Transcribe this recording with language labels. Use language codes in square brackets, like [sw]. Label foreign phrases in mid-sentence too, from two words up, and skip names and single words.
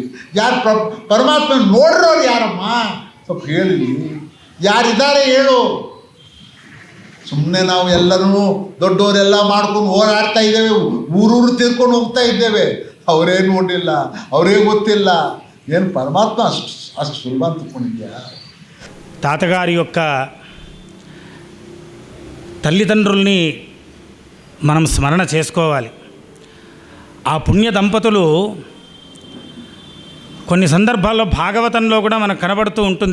[kn] ಯಾರು ಪರಮಾತ್ಮ ನೋಡ್ರೋರು ಯಾರಮ್ಮ? ಸ್ವಲ್ಪ ಹೇಳಿ, ಯಾರಿದ್ದಾರೆ ಹೇಳು. ಸುಮ್ಮನೆ ನಾವು ಎಲ್ಲರೂ ದೊಡ್ಡವರೆಲ್ಲ ಮಾಡ್ಕೊಂಡು ಓಡಾಡ್ತಾ ಇದ್ದೇವೆ, ಊರೂರು ತಿರ್ಕೊಂಡು ಹೋಗ್ತಾ ಇದ್ದೇವೆ. ಅವರೇ ನೋಡಿಲ್ಲ, ಅವರೇ ಗೊತ್ತಿಲ್ಲ. ಏನು పరమాత్మ అಷ್ಟು [te] సులభ అనుకునియా? తాతగారి యొక్క తల్లిదండ్రుల్ని మనం స్మరణ చేసుకోవాలి. ఆ పుణ్య దంపతులు కొన్ని సందర్భాల్లో భాగవతంలో కూడా మనకు కనబడుతూ ఉంటుంది.